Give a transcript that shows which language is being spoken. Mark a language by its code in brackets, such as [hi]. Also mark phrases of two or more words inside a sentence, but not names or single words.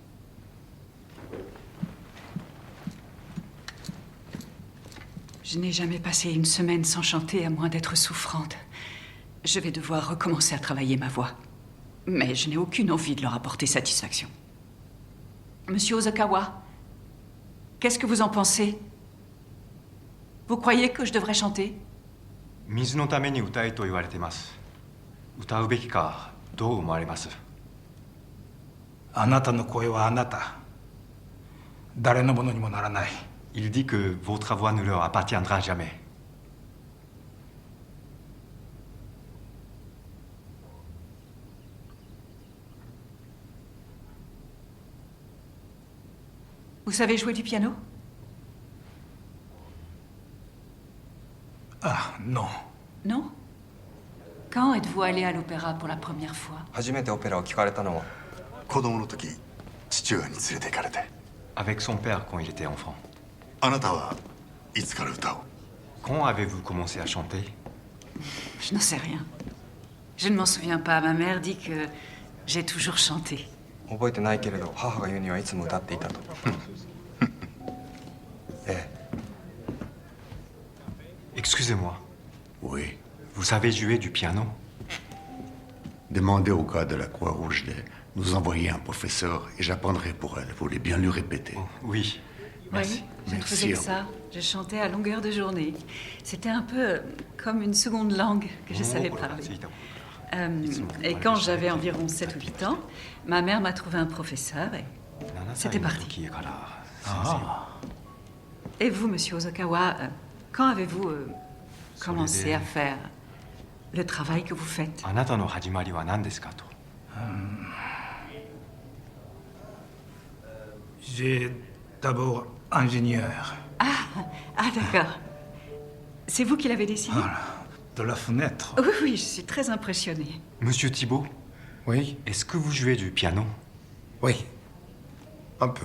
[fr] Je n'ai jamais passé une semaine sans chanter à moins d'être souffrante. Je vais devoir recommencer à travailler ma voix. Mais je n'ai aucune envie de leur apporter satisfaction. Monsieur Ozokawa, qu'est-ce que vous en pensez? Vous croyez que je devrais chanter? [ja] 水のために歌えと言われてます。歌うべきかどう思われます？あなたの声はあなた。誰のものにもならない。 [fr] Il dit que votre voix ne leur appartiendra jamais. Vous savez jouer du piano? Ah, non. Non? Quand êtes-vous allé à l'opéra pour la première fois? [ja] 初めてオペラを聴かれたのは子供の時、父親に連れて行かれて。 [fr] Avec son père quand il était enfant. [ja] あなたはいつから歌を？ [fr] Quand avez-vous commencé à chanter? Je n'en sais rien. Je ne m'en souviens pas. Ma mère dit que j'ai toujours chanté. [ja] 覚えてないけれど母が言うにはいつも歌っていたと。ええ。 [fr] Excusez-moi. Oui. Vous savez jouer du piano? Demandez au gars de la Croix-Rouge de nous envoyer un professeur et j'apprendrai pour elle. Vous voulez bien lui répéter? Oui. Merci. Oui, je ne faisais que ça. Je chantais à longueur de journée. C'était un peu comme une seconde langue que je savais parler. Et quand j'avais environ 7 ou 8 ans, ma mère m'a trouvé un professeur et c'était parti. Et vous, monsieur Ozokawa, quand avez-vous commencé à faire le travail que vous faites? あなたの始まりは何ですかと。 J'ai d'abord ingénieur. Ah d'accord. C'est vous qui l'avez dessiné? De la fenêtre. Oui, oui, je suis très impressionnée. Monsieur Thibault? Oui. Est-ce que vous jouez du piano? Oui. Un peu.